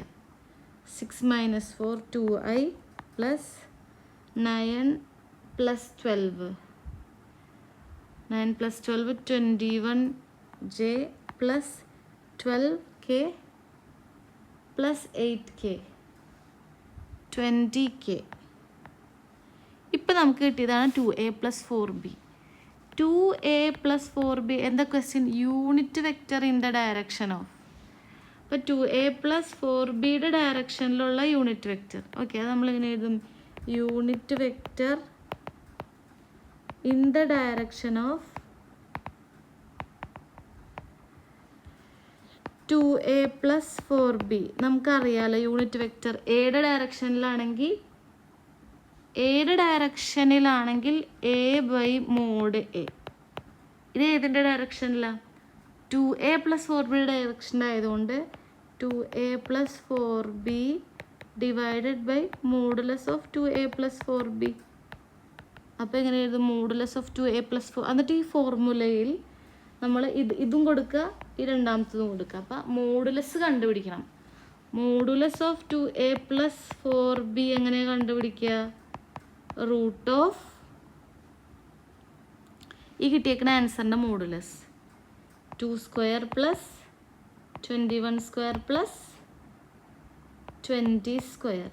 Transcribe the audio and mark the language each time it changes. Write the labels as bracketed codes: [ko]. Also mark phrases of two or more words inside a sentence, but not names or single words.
[en] 6 - 4 2i plus 9 plus 12 9 plus 12 21j plus 12k plus 8k 20k. [ml] ഇപ്പം നമുക്ക് കിട്ടിയതാണ് 2a + 4b. [en] 2a plus 4b [ml] എന്താ ക്വസ്റ്റ്യൻ? [en] unit vector in the direction of. [ml] അപ്പോൾ [en] 2a plus 4b [ml] യുടെ ഡയറക്ഷനിലുള്ള [en] unit vector. [ml] ഓക്കെ, അത് നമ്മളിങ്ങനെ എഴുതും, [en] unit vector in the direction of 2a plus 4b. [ml] നമുക്കറിയാലോ [en] unit vector [ml] എയുടെ ഡയറക്ഷനിലാണെങ്കിൽ [en] a by mod a. [ml] ഇത് ഏതിൻ്റെ ഡയറക്ഷനിലാണ്? [en] 2a plus 4b [ml] യുടെ ഡയറക്ഷനിലായതുകൊണ്ട് [en] 2a plus 4b divided by modulus of 2a plus 4b. [ml] അപ്പോൾ എങ്ങനെ എഴുതും? [en] modulus of 2a plus 4. [ml] എന്നിട്ട് ഈ ഫോർമുലയിൽ നമ്മൾ ഇതും കൊടുക്കുക, ഈ രണ്ടാമത്തതും കൊടുക്കുക. അപ്പോൾ മോഡുലസ് കണ്ടുപിടിക്കണം. [en] modulus of 2a plus 4b [ml] എങ്ങനെ കണ്ടുപിടിക്കുക? [en] root of [ml] ഈ കിട്ടിയേക്കുന്ന ആൻസറിൻ്റെ മോഡുലസ് [en] 2 square plus 21 square plus 20 square.